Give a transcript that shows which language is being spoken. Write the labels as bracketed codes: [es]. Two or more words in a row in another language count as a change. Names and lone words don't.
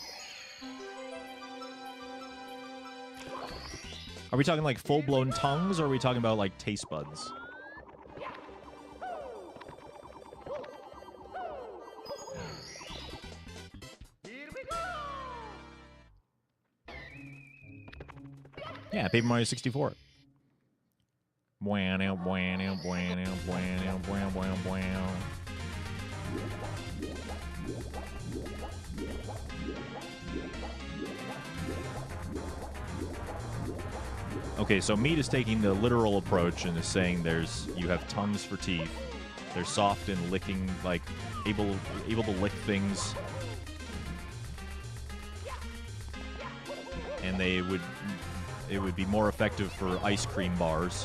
[en] Are we talking like full-blown tongues, or are we talking about like taste buds? Yeah, Paper Mario 64. [es] Bueno, bueno, bueno, bueno, bueno, bueno, bueno. [en] Okay, so Meat is taking the literal approach and is saying you have tongues for teeth. They're soft and licking, like able to lick things, and it would be more effective for ice cream bars.